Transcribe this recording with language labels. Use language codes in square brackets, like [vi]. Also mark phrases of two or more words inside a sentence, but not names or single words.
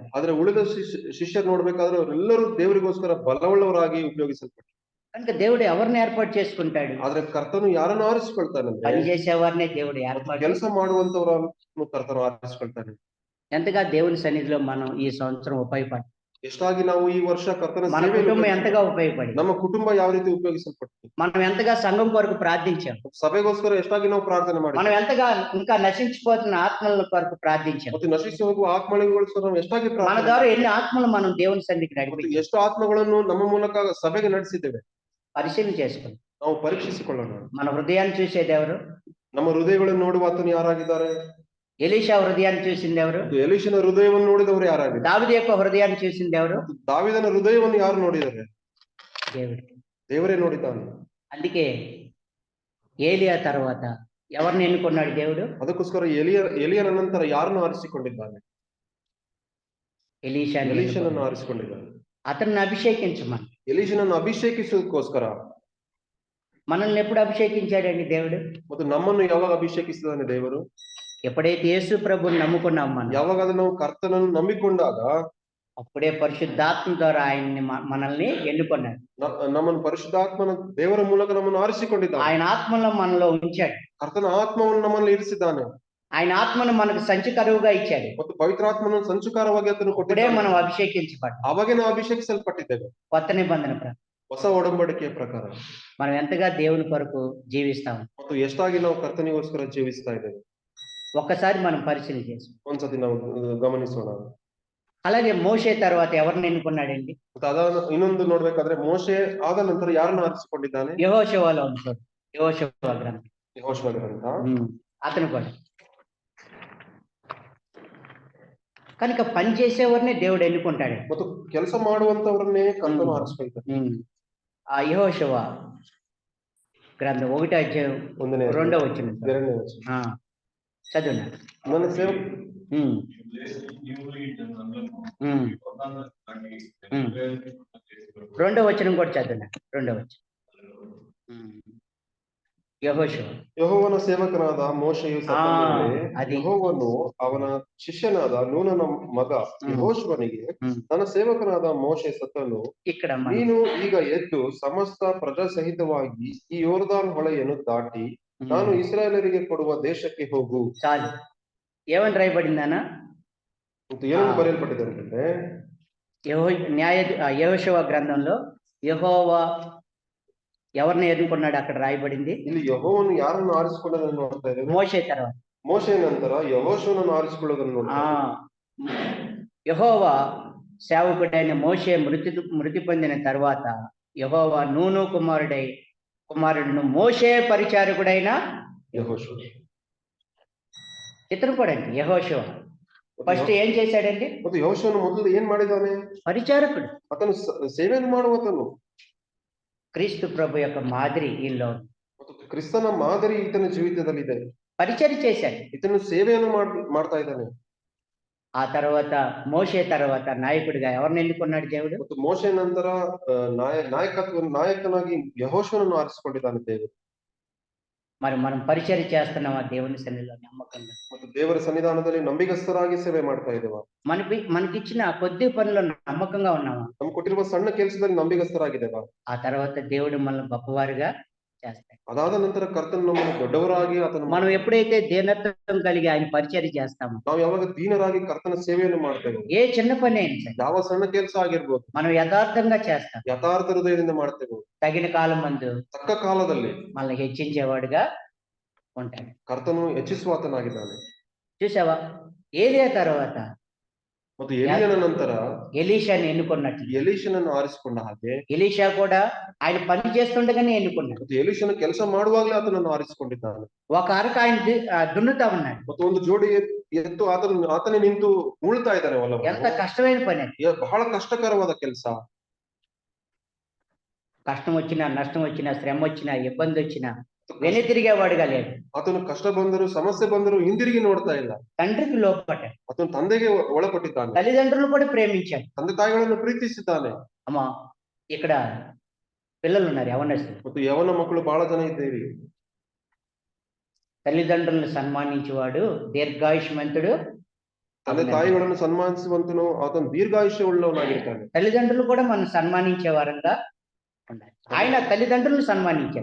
[kn] ಆದ್ರೆ ಉಳಿದ ಶಿಷ್ಯರು ನೋಡ್ಬೇಕಾದ್ರೆ ಅವರೆಲ್ಲರೂ ದೇವರಿಗೋಸ್ಕರ ಬಲವುಳ್ಳವರಾಗಿ ಉಪಯೋಗಿಸಲ್ಪಟ್ಟರು. [te] కనుక దేవుడు ఎవరిని ఏర్పాటు చేసుకుంటాడు? [kn] ಆದ್ರೆ ಕರ್ತನು ಯಾರನ್ನು ಆರಿಸಿಕೊಳ್ತಾನಂದ್ರೆ [te] పని చేసేవారినే దేవుడు ఏర్పాటు. [kn] ಕೆಲಸ ಮಾಡುವಂತವರನ್ನು ಕರ್ತನು ಆರಿಸಿಕೊಳ್ತಾನೆ. [te] ఎంతగా దేవుని సన్నిధిలో మనం ఈ సంవత్సరం ఉపయోగపడి, [kn] ಎಷ್ಟಾಗಿ ನಾವು ಈ ವರ್ಷ ಕರ್ತನ [te] మన కుటుంబం ఎంతగా ఉపయోగపడి, [kn] ನಮ್ಮ ಕುಟುಂಬ ಯಾವ ರೀತಿ ಉಪಯೋಗಿಸಲ್ಪಟ್ಟು, [te] మనం ఎంతగా సంఘం కొరకు ప్రార్థించాం, [kn] ಸಭೆಗೋಸ್ಕರ ಎಷ್ಟಾಗಿ ನಾವು ಪ್ರಾರ್ಥನೆ ಮಾಡಿ, [te] మనం ఎంతగా ఇంకా నశించిపోతున్న ఆత్మల కొరకు ಪ್ರಾర్థించాం, [kn] ಮತ್ತು ನಶಿಸಿ ಹೋಗುವ ಆತ್ಮಗಳಿಗೋಸ್ಕರ ನಾವು ಎಷ್ಟಾಗಿ [te] మన [kn] ಪ್ರಾರ್ಥನೆ [te] ద్వారా ఎన్ని ఆత్మలు మనం దేవుని సన్నిధికి [kn] ಮತ್ತು [te] నడిపించాం, [kn] ಎಷ್ಟು ಆತ್ಮಗಳನ್ನು ನಮ್ಮ ಮೂಲಕ ಸಭೆಗೆ ನಡೆಸಿದ್ದೇವೆ [te] పరిశీలన చేసుకుందాం. [kn] ನಾವು ಪರೀಕ್ಷಿಸಿಕೊಳ್ಳೋಣ. [te] మన హృదయాన్ని చూసేది ఎవరు? [kn] ನಮ್ಮ ಹೃದಯಗಳನ್ನು ನೋಡುವ ಆತನು ಯಾರಾಗಿದ್ದಾರೆ? [te] ఎలీషా హృదయాన్ని చూసింది ఎవరు? [kn] ಎಲೀಷನ ಹೃದಯವನ್ನು ನೋಡಿದವರು ಯಾರಾಗಿದ್ದಾರೆ? [te] దావీదు యొక్క హృదయాన్ని చూసింది ఎవరు? [kn] ದಾವೀದನ ಹೃದಯವನ್ನು ಯಾರು ನೋಡಿದ್ದಾರೆ? [te] దేవుడు. [kn] ದೇವರೇ ನೋಡಿದ್ದಾನೆ. [te] అందుకే ఏలియా తర్వాత ఎవరిని ఎన్నుకున్నాడు దేవుడు? [kn] ಅದಕ್ಕೋಸ್ಕರ ಎಲಿಯನ ನಂತರ ಯಾರನ್ನು ಆರಿಸಿಕೊಂಡಿದ್ದಾನೆ? [te] ఎలీషాని [kn] ಎಲೀಷನನ್ನು ಆರಿಸಿಕೊಂಡಿದ್ದಾನೆ. [te] అతన్ని అభిషేకించమని. [kn] ಎಲೀಷನನ್ನು ಅಭಿಷೇಕಿಸೋದಕ್ಕೋಸ್ಕರ. [te] మనల్ని ఎప్పుడు అభిషేకించాడండి దేవుడు? [kn] ಮತ್ತು ನಮ್ಮನ್ನು ಯಾವಾಗ ಅಭಿಷೇಕಿಸಿದಾನೆ ದೇವರು? [te] ఎప్పుడైతే యేసు ప్రభుని నమ్ముకున్నాం మనం, [kn] ಯಾವಾಗ ನಾವು ಕರ್ತನನ್ನು ನಂಬಿಕೊಂಡಾಗ [te] అప్పుడే పరిశుద్ధాత్మ ద్వారా ఆయన్ని మనల్ని ఎన్నుకున్నాడు. [kn] ನಮ್ಮನ್ನು ಪರಿಶುದ್ಧಾತ್ಮನ ದೇವರ ಮೂಲಕ ನಮ್ಮನ್ನು ಆರಿಸಿಕೊಂಡಿದ್ದಾನೆ. [te] ఆయన ఆత్మలో మనలో ఉంచాడు. [kn] ಕರ್ತನ ಆತ್ಮವನ್ನು ನಮ್ಮಲ್ಲಿ ಇರಿಸಿದ್ದಾನೆ. [te] ఆయన ఆత్మను మనకు సంచికరువుగా ఇచ్చాడు. [kn] ಮತ್ತು ಪವಿತ್ರಾತ್ಮನ ಸಂಚುಕಾರವಾಗಿ ಅದನ್ನು [te] ఇప్పుడే [kn] ಕೊಟ್ಟಿದ್ದಾನೆ. [te] మనం అభిషేకించబడ్డాం. [kn] ಅವಾಗೆ ನಾವು ಅಭಿಷೇಕಿಸಲ್ಪಟ್ಟಿದ್ದೇವೆ. [te] కొత్త నిబంధన ప్రకారం [kn] ಹೊಸ ಒಡಂಬಡಿಕೆಯ ಪ್ರಕಾರ [te] మనం ఎంతగా దేవుని కొరకు జీవిస్తాం. [kn] ಮತ್ತು ಎಷ್ಟಾಗಿ ನಾವು ಕರ್ತನಿಗೋಸ್ಕರ ಜೀವಿಸ್ತಾ ಇದ್ದೇವೆ [te] ఒక్కసారి మనం పరిశీలన చేసాం. [kn] ಒಂದ್ಸತಿ ನಾವು ಗಮನಿಸೋಣ. [te] అలాగే మోషే తర్వాత ఎవరిని ఎన్నుకున్నాడండి? [kn] ಇನ್ನೊಂದು ನೋಡ್ಬೇಕಾದ್ರೆ ಮೋಶೆ ಆದ ನಂತರ ಯಾರನ್ನು ಆರಿಸಿಕೊಂಡಿದ್ದಾನೆ? [te] యెహోషువలో ఉంటాడు. యెహోషువ గ్రంథం. [kn] ಯೆಹೋಶುವ ಗ್ರಂಥ. [te] అతను కూడా కనుక పని చేసేవారిని దేవుడు ఎన్నుకుంటాడు. [kn] ಮತ್ತು ಕೆಲಸ ಮಾಡುವಂತವರನ್ನೇ ಕರ್ತನು ಆರಿಸಿಕೊಳ್ತಾನೆ. [te] ఆ యెహోషువ గ్రంథం 1వ అధ్యాయం 2వ వచనం. [kn] 2ನೇ ವಚನ. [te] చదువున్నాడు. [kn] ನನ್ನ ಸೇವಕ [te] రెండవ వచనం కూడా చదువున్నాడు. 2వ వచనం. యెహోషువ [kn] ಯೆಹೋವನ ಸೇವಕನಾದ ಮೋಶೆಯು ಸತ್ತ ಮೇಲೆ ಯೆಹೋವನು ಅವನ ಶಿಷ್ಯನಾದ ನೂನನ ಮಗ ಯೆಹೋಶುವನಿಗೆ ತನ್ನ ಸೇವಕನಾದ ಮೋಶೆ ಸತ್ತನು, [te] ఇక్కడ [kn] ನೀನು ಈಗ ಎದ್ದು ಸಮಸ್ತ ಪ್ರಜಾ ಸಹಿತವಾಗಿ ಈ ಯೋರ್ದಾನ್ ಹೊಳೆಯನ್ನು ದಾಟಿ ನಾನು ಇಸ್ರಾಯೇಲರಿಗೆ ಕೊಡುವ ದೇಶಕ್ಕೆ ಹೋಗು. [te] చాలు. ఏమని రాయబడిందనా? [kn] ಏನು ಬರೆಯಲ್ಪಟ್ಟಿದೆ ಅಂತಂದ್ರೆ [te] యెహోషువ గ్రంథంలో యెహోవా ఎవరిని ఎన్నుకున్నాడు అక్కడ రాయబడింది. [kn] ಇಲ್ಲಿ ಯೆಹೋವನು ಯಾರನ್ನು ಆರಿಸಿಕೊಳ್ಳೋದನ್ನು ನೋಡ್ತಾ ಇದ್ದೇವೆ. [te] మోషే తర్వాత [kn] ಮೋಶೆ ನಂತರ ಯೆಹೋಶುವನನ್ನು ಆರಿಸಿಕೊಳ್ಳೋದನ್ನು ನೋಡ್ತಾ [te] యెహోవా సేవకుడైన మోషే మృతి పొందిన తర్వాత యెహోవా నూను కుమారుడును మోషే పరిచారకుడైన [kn] ಯೆಹೋಶುವ [te] ఇతను కూడా అండి. యెహోషువ ఫస్ట్ ఏం చేశాడండి? [kn] ಮತ್ತು ಯೆಹೋಶುವನು ಮೊದಲು ಏನ್ ಮಾಡಿದ್ದಾನೆ? [te] పరిచారకుడు. [kn] ಆತನು ಸೇವೆಯನ್ನು ಮಾಡುವತನು. [te] క్రీస్తు ప్రభు యొక్క మాదిరి ఈలో [kn] ಮತ್ತು ಕ್ರಿಸ್ತನ ಮಾದರಿ ಈತನ ಜೀವಿತದಲ್ಲಿದೆ. [te] పరిచర్య చేశాడు. [kn] ಈತನು ಸೇವೆಯನ್ನು ಮಾಡ್ತಾ ಇದ್ದಾನೆ. [te] ఆ తర్వాత మోషే తర్వాత నాయకుడిగా ఎవరిని ఎన్నుకున్నాడు దేవుడు? [kn] ಮತ್ತು ಮೋಶೆ ನಂತರ ನಾಯಕನಾಗಿ ಯೆಹೋಶುವನನ್ನು ಆರಿಸಿಕೊಂಡಿದ್ದಾನೆ ದೇವರು. [te] మరి మనం పరిచర్య చేస్తున్నామా దేవుని సన్నిధిలో నమ్మకంగా? [kn] ಮತ್ತು ದೇವರ ಸನ್ನಿಧಾನದಲ್ಲಿ ನಂಬಿಗಸ್ತರಾಗಿ ಸೇವೆ ಮಾಡ್ತಾ ಇದ್ದೇವೆ. [te] మనకిచ్చిన కొద్ది పనుల్లో నమ్మకంగా ఉన్నామా? [kn] ನಮ್ಗೆ ಕೊಟ್ಟಿರುವ ಸಣ್ಣ ಕೆಲಸದಲ್ಲಿ ನಂಬಿಗಸ್ತರಾಗಿದ್ದೇವೆ. [te] ఆ తర్వాత దేవుడు మనల్ని గొప్పవారుగా చేస్తాడు. [kn] ಅದಾದ ನಂತರ ಕರ್ತನು ನಮ್ಮನ್ನು ದೊಡ್ಡವರಾಗಿ [te] మనం ఎప్పుడైతే దీనత్వం కలిగి ఆయన పరిచర్య చేస్తామో, [kn] ನಾವು ಯಾವಾಗ ದೀನರಾಗಿ ಕರ್ತನ ಸೇವೆಯನ್ನು ಮಾಡ್ತೇವೆ, [te] ఏ చిన్న పని అయినా సరే [kn] ಯಾವ ಸಣ್ಣ ಕೆಲಸ ಆಗಿರ್ಬೋದು, [te] మనం యథార్థంగా చేస్తాం. [kn] ಯಥಾರ್ಥ ಹೃದಯದಿಂದ ಮಾಡ್ತೇವೆ. [te] తగిన కాలం మందు [kn] ತಕ್ಕ ಕಾಲದಲ್ಲಿ [te] మనల్ని హెచ్చించేవాడుగా ఉంటాడు. [kn] ಕರ್ತನು ಹೆಚ್ಚಿಸುವಾತನಾಗಿದ್ದಾನೆ. [te] చూసావా? ఏలియా తర్వాత [kn] ಮತ್ತು ಎಲಿಯನ ನಂತರ [te] ఎలీషాని ఎన్నుకున్నట్లు [kn] ಎಲೀಷನನ್ನು ಆರಿಸಿಕೊಂಡ ಹಾಗೆ [te] ఎలీషా కూడా ఆయన పని చేస్తుండగానే ఎన్నుకున్నాడు. [kn] ಮತ್ತು ಎಲೀಷನ ಕೆಲಸ ಮಾಡುವಾಗಲೇ ಆತನನ್ನು ಆರಿಸಿಕೊಂಡಿದ್ದಾನೆ. [te] ఒక అరకు ఆయన దున్నుతా ఉన్నాడు. [kn] ಮತ್ತು ಒಂದು ಜೋಡಿ ಎತ್ತು ಆತನೇ ನಿಂತು ಉಳ್ತಾ ಇದ್ದಾನೆ ಹೊಲವನ್ನು. [te] ఎంత కష్టమైన పని అది. [kn] ಬಹಳ ಕಷ್ಟಕರವಾದ ಕೆಲಸ. [te] కష్టం వచ్చినా, నష్టం వచ్చినా, శ్రమ వచ్చినా, ఇబ్బంది వచ్చినా వెనుతిరిగేవాడుగా లేడు. [kn] ಆತನು ಕಷ್ಟ ಬಂದರು, ಸಮಸ್ಯೆ ಬಂದರು ಹಿಂದಿರುಗಿ ನೋಡ್ತಾ ಇಲ್ಲ. [te] తండ్రికి లోపడ్డాడు. [kn] ಆತನು ತಂದೆಗೆ ಒಳಪಟ್ಟಿದ್ದಾನೆ. [te] తల్లిదండ్రులు కూడా ప్రేమించాడు. [kn] ತಂದೆ ತಾಯಿಗಳನ್ನು ಪ್ರೀತಿಸಿದ್ದಾನೆ. [te] అమ్మా ఇక్కడ పిల్లలు ఉన్నారు, యవనస్తులు. [kn] ಮತ್ತು ಯವನ ಮಕ್ಕಳು ಬಹಳ ಜನ ಇದ್ದೇವೆ. [te] తల్లిదండ్రులను సన్మానించేవాడు దీర్ఘాయుష్మంతుడు. [kn] ತಂದೆ ತಾಯಿಗಳನ್ನು ಸನ್ಮಾನಿಸುವಂತನು ಆತನು ದೀರ್ಘಾಯುಷ್ಯ ಉಳ್ಳವನಾಗಿರ್ತಾನೆ. [te] తల్లిదండ్రులు కూడా మనం సన్మానించే వారంగా ఉండాలి. ఆయన తల్లిదండ్రులను సన్మానించాడు.